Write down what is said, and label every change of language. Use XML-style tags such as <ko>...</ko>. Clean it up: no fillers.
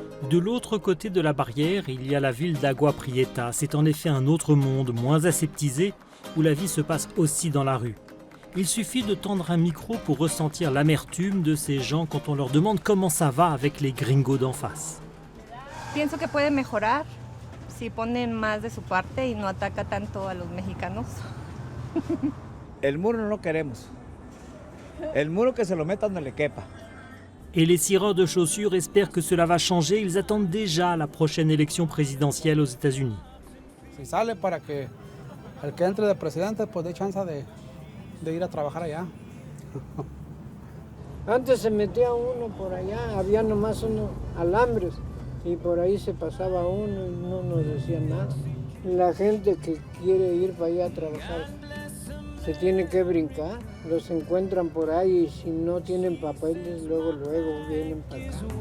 <fr>De l'autre côté de la barrière, il y a la ville d'Agua Prieta. C'est en effet un autre monde, moins aseptisé, où la vie se passe aussi dans la rue. Il suffit de tendre un micro pour ressentir l'amertume de ces gens quand on leur demande comment ça va avec les gringos d'en face.</fr> <es>Pienso que puede mejorar si ponen más de su parte y no ataca tanto a los mexicanos. El muro no lo queremos. El muro que se lo meta donde le quepa.</es> <fr>Et les cireurs de chaussures espèrent que cela va changer. Ils attendent déjà la prochaine élection présidentielle aux États-Unis.</fr> <es>Si sale para que el que entre de presidente pues dé chance de ir a trabajar allá. Antes se metía uno por allá, había nomás unos alambres y por ahí se pasaba uno y no nos decían nada. La gente que quiere ir para allá a trabajar se tiene que brincar, los encuentran por ahí y si no tienen papeles luego vienen para acá.</es>